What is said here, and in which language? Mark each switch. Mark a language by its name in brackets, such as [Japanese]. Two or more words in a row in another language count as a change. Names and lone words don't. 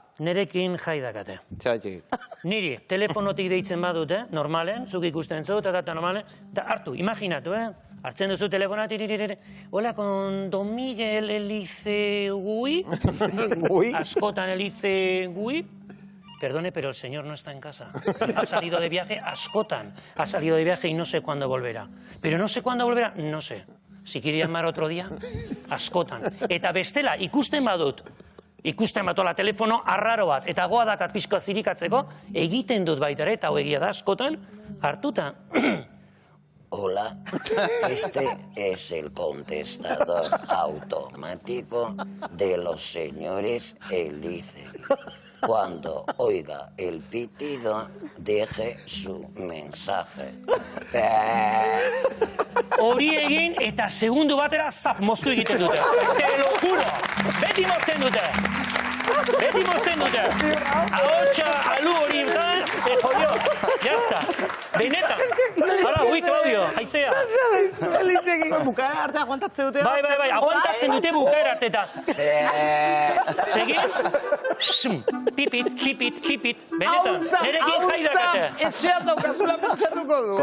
[Basque] Nerekin jai dakate. Txabatxik. Niri, telefonotik deitzen badute, normalen, zuk ikusten zu, eta normalen, eta hartu, imaginatu, hartzen duzu telefonat, [Spanish] hola, con [Basque] Don Miguel Elize Gui, askotan Elize Gui, [Spanish] perdone, pero el señor no está en casa. Ha salido de viaje askotan, ha salido de viaje y no sé cuándo volverá. Pero no sé cuándo volverá, no sé. Si quiere llamar otro día, [Basque] askotan. Eta bestela, ikusten badut la telefono arraro bat, eta goa dakat pixka zirikatzeko, egiten dut baita ere, eta egia da askotan, hartuta. [Spanish] Hola, este es el contestador automático de los señores Elice. Cuando oiga el pitido, deje su mensaje. [Basque] Hori egin eta segundu batera zap moztu egiten dute. [Spanish] Te lo juro. [Basque] Beti mozten dute. Beti mozten dute. Ahotsa, alu hori [Spanish] se jodió. Ya está. [Basque] Benetan. Hala, ui, Claudio, haizea. Bukaera arte aguantatzen dute. Bai, aguantatzen dute bukaera arte eta. Egin? Pipit. Benetan. Nerekin jai dakate. Etxean daukazula pentsatuko du.